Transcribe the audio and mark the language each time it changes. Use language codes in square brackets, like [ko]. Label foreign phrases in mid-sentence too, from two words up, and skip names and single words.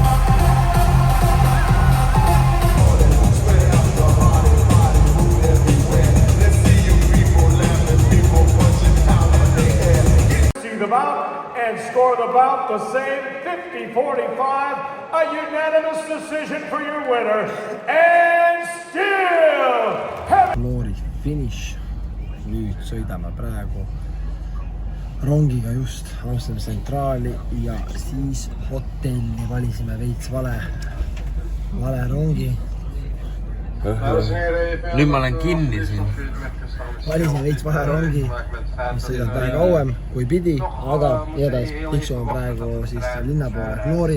[en] See the bout and score the bout the same 50-45, a unanimous decision for your winner. And still Glory finish. [et] Nüüd sõidame praegu rongiga just Amsterdami tsentraali ja siis hotelli valisime veits vale rongi. Nüüd ma olen kinni siin. Valisime veits vale rongi, mis sõidab vähe kauem kui pidi, aga igatahes tiksume praegu siis linna poole Glory.